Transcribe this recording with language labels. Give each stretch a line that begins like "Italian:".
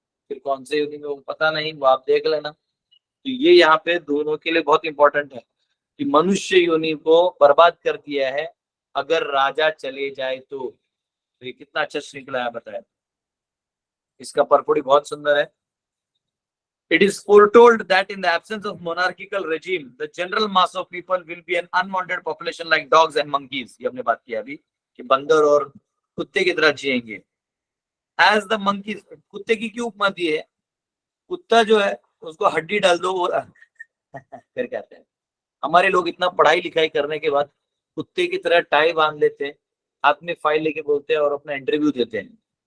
Hindi: फिर कौन से योनि में वो पता नहीं, वो आप देख लेना। तो ये यहाँ पे दोनों के लिए बहुत इंपॉर्टेंट है कि मनुष्य योनि को बर्बाद कर दिया है अगर राजा चले जाए तो ये कितना अच्छा श्रृंखला है बताया। इसका परखोड़ी बहुत सुंदर है।
English: It is foretold that in the absence of monarchical regime, the general mass of people will be an unwanted population like dogs and monkeys.
Hindi: ये हमने बात की अभी कि बंदर और कुत्ते की तरह जिएंगे।
English: As the monkeys,
Hindi: कुत्ते की क्यों उपमा दी है, कुत्ता जो है उसको हड्डी डाल दो और करके आते हैं। हमारे लोग इतना पढ़ाई लिखाई करने के बाद कुत्ते की तरह टाई बांध लेते हैं, हाथ में फाइल लेके बोलते हैं और अपना इंटरव्यू देते हैं।